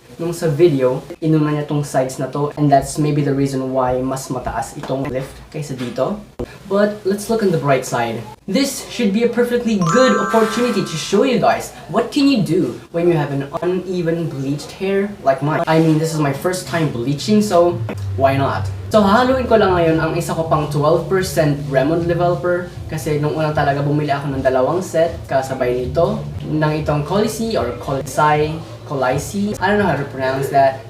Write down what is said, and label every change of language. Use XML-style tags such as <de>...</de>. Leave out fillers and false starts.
<tl>Nung sa video, inuna niya tong sides na to,</tl> <en>and that's maybe the reason why</en> <tl>mas mataas itong lift kaysa dito.</tl> <en>But let's look on the bright side. This should be a perfectly good opportunity to show you guys what can you do when you have an uneven bleached hair like mine. I mean, this is my first time bleaching, so why not?</en> <tl>So hahaluin ko lang ngayon ang isa ko pang 12% Remond developer kasi nung unang talaga bumili ako ng 2 set kasabay nito ng itong Colisi or Colisai.</tl> <en>I don't know how to pronounce that.</en>